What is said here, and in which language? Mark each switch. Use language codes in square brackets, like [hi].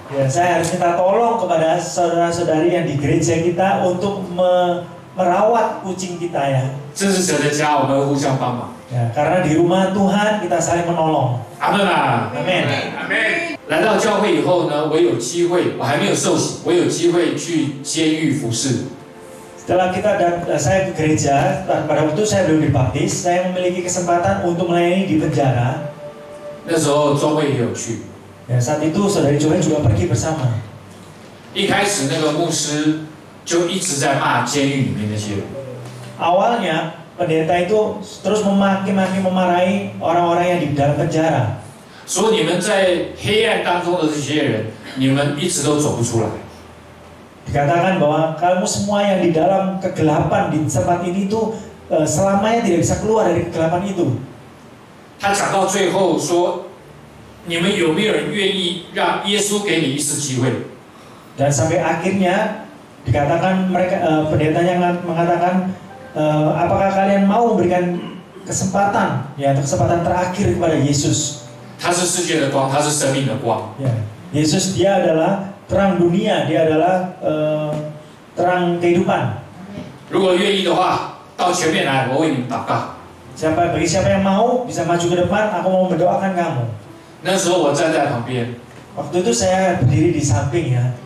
[id] Ya, saya harus minta tolong kepada saudara-saudari yang di gereja kita untuk merawat kucing kita ya. [zh] 这是神的家，我们互相帮忙。 [id] Ya, karena di rumah Tuhan kita saling menolong. [zh] 阿门啊！ [id] Amin. [zh] 阿门。来到教会以后呢，我有机会，我还没有受洗，我有机会去监狱服侍。 [id] Setelah saya ke gereja, pada waktu saya belum dibaptis, saya memiliki kesempatan untuk melayani di penjara. [zh] 那时候庄会也有去。 [id] Ya, saat itu saudari Joel juga pergi bersama. [zh] 一开始那个牧师就一直在骂监狱里面那些人。 [id] Awalnya pendeta itu terus memarahi orang-orang yang di dalam penjara. [zh] 说你们在黑暗当中的这些人，你们一直都走不出来。 [id] Dikatakan bahwa kamu semua yang di dalam kegelapan di tempat ini tuh selamanya tidak bisa keluar dari kegelapan itu. [zh] 他讲到最后说，你们有没有人愿意让耶稣给你一次机会？ [id] Dan sampai akhirnya dikatakan pendetanya mengatakan, apakah kalian mau memberikan kesempatan, ya kesempatan terakhir kepada Yesus? [zh] 他是世界的光，他是生命的光。 [id] Ya, Yesus dia adalah terang dunia, dia adalah terang kehidupan. [zh] 如果愿意的话，到前面来，我为你们祷告。 [id] Bagi siapa yang mau bisa maju ke depan, aku mau mendoakan kamu. [zh] 那时候我站在旁边， [id] Waktu itu saya berdiri di samping ya.